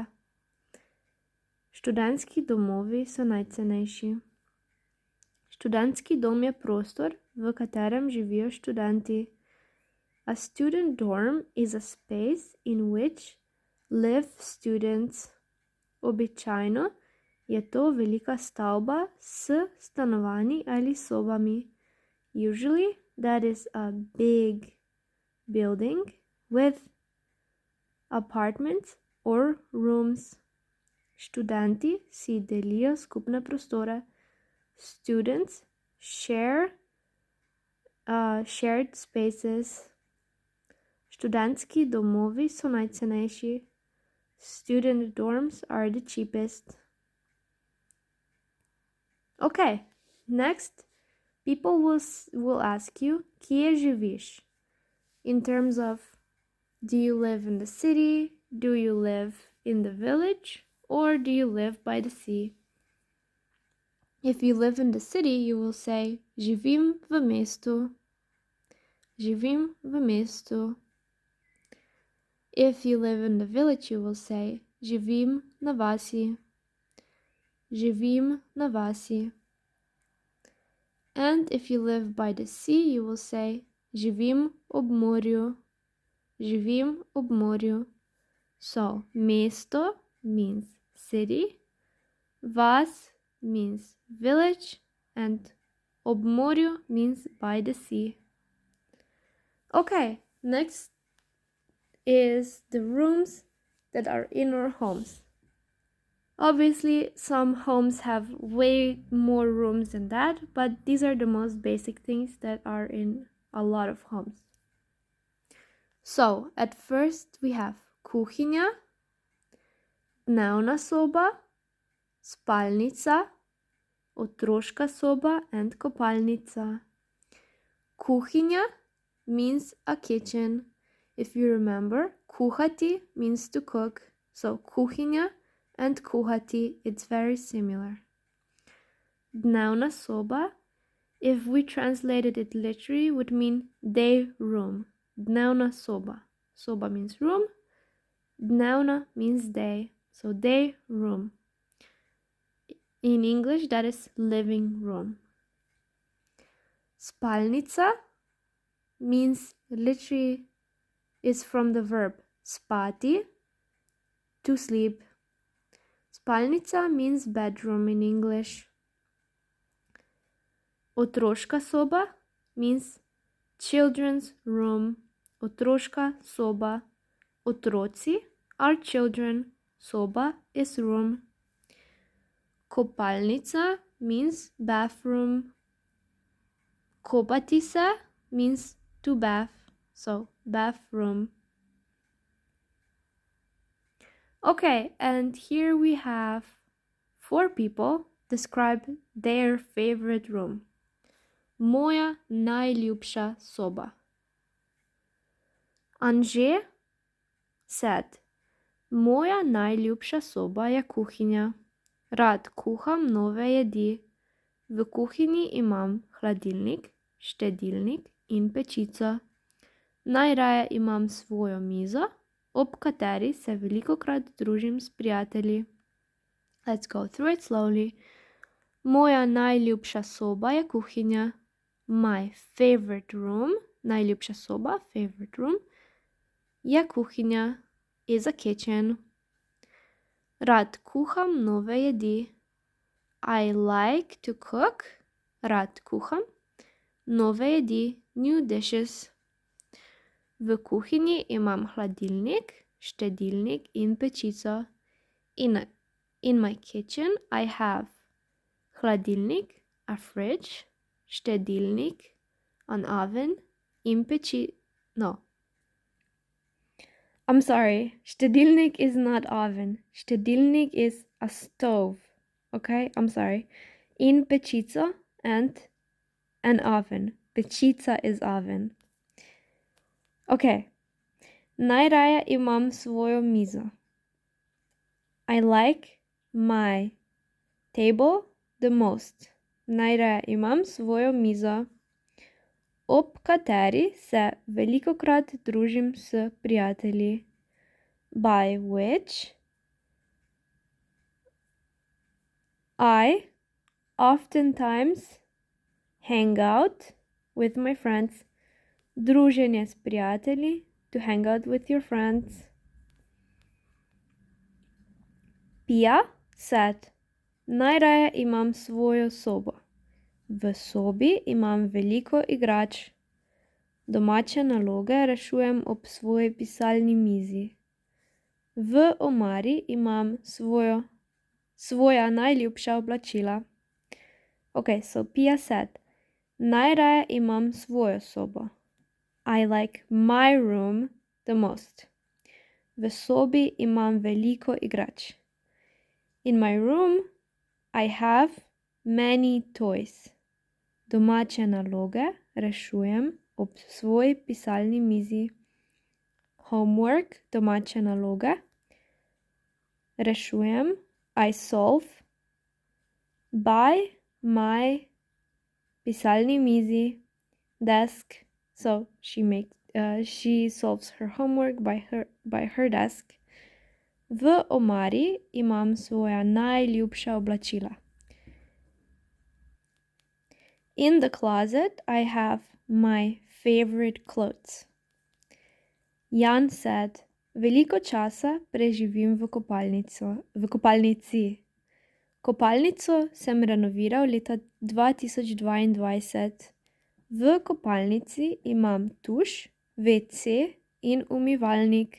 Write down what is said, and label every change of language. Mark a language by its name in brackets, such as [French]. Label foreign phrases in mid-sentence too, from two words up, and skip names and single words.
[Slovenian] Študentski domovi so najcenejši. Študentski dom je prostor, v katerem živijo študenti. [English] A student dorm is a space in which live students. [Slovenian] Običajno je to velika stavba s stanovanji ali sobami. [English] Usually that is a big building with apartments or rooms. [Slovenian] Študenti si delijo skupne prostore. [English] Students share shared spaces. [Slovenian] Študentski domovi so najcenejši. [English] Student dorms are the cheapest. Okay, next, people will ask you, [Slovenian] kje živiš? [English] In terms of, do you live in the city? Do you live in the village? Or do you live by the sea? If you live in the city, you will say, [Slovenian] živim v mestu. Živim v mestu. [English] If you live in the village, you will say, [Slovenian] živim na vasi. Živim na vasi. [English] And if you live by the sea, you will say, [Slovenian] živim ob morju. Živim ob morju. [English] So, mesto means city, vas means village, and [Slovenian] ob morju [English] means by the sea. Okay, next is the rooms that are in our homes. Obviously, some homes have way more rooms than that, but these are the most basic things that are in a lot of homes. So, at first we have [Slovenian] kuhinja, dnevna soba, spalnica, otroška soba, [English] and kopalnica. Kuhinja means a kitchen. If you remember, kuhati means to cook. So kuhinja and kuhati, it's very similar. [Slovenian] Dnevna soba, [English] if we translated it literally, would mean day room. [Slovenian] Dnevna soba. [English] Soba means room. Dnevna means day. So day room. In English, that is living room. Spalnica means literally is from the verb spati, to sleep. Spalnica means bedroom in English. [Slovenian] Otroška soba [English] means children's room. [Slovenian] Otroška soba. [English] Otroci are children. Soba is room. Kopalnica means bathroom. [Slovenian] Kopati se [English] means to bath. So, bathroom. Okay, and here we have 4 people describe their favorite room. [Slovenian] Moja najljubša soba. Anže said, moja najljubša soba je kuhinja. Rad kuham nove jedi. V kuhinji imam hladilnik, štedilnik in pečico. Najraje imam svojo mizo, ob kateri se velikokrat družim s prijatelji. [English] Let's go through it slowly. [Slovenian] Moja najljubša soba je kuhinja. [English] My favorite room, [Slovenian] najljubša soba, [English] favorite room, [Slovenian] je kuhinja, [English] is a kitchen. [Slovenian] Rad kuham nove jedi. [English] I like to cook, [Slovenian] rad kuham, nove jedi, [English] new dishes. [Slovenian] V kuhinji imam hladilnik, štedilnik in pečico. [English] In my kitchen I have hladilnik, a fridge, štedilnik, an oven, in I'm sorry, štedilnik is not oven. Štedilnik is a stove. Okay, I'm sorry. [Slovenian] In pečico [English] and an oven. Pečica is oven. Okay. [Slovenian] Najraje imam svojo mizo. [English] I like my table the most. [Slovenian] Najraje imam svojo mizo, ob kateri se velikokrat družim s prijatelji. [English] By which I oftentimes hang out with my friends. [Slovenian] Druženje s prijatelji, [English] to hang out with your friends. Pia said, [Slovenian] najraje imam svojo sobo. V sobi imam veliko igrač. Domače naloge rešujem ob svoji pisalni mizi. V omari imam svoja najljubša oblačila. [English] Okay, so Pia said, [Slovenian] najraje imam svojo sobo. [English] I like my room the most. [Slovenian] V sobi imam veliko igrač. [English] In my room, I have many toys. [Slovenian] Domače naloge rešujem ob svoji pisalni mizi. Homework, domače naloge, rešujem, [English] I solve, by my [Slovenian] pisalni mizi, [English] desk. So she solves her homework by her desk. [Slovenian] V omari imam svoja najljubša oblačila. [English] In the closet, I have my favorite clothes. Jan said, [Slovenian] veliko časa preživim v kopalnici. Kopalnico sem renoviral leta 2022. V kopalnici imam tuš, WC in umivalnik.